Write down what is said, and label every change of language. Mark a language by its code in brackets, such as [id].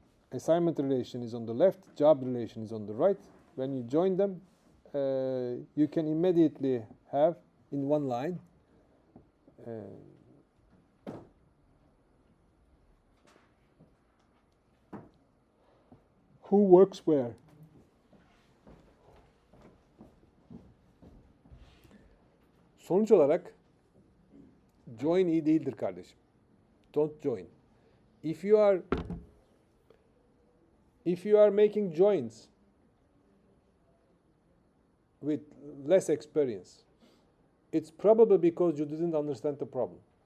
[en] Assignment relation is on the left, job relation is on the right. When you join them, you can immediately have in one line who works where. [tr] Sonuç olarak join iyi değildir kardeşim. [en] Don't join. If you are making joins with less experience, it's probably because you didn't understand the problem.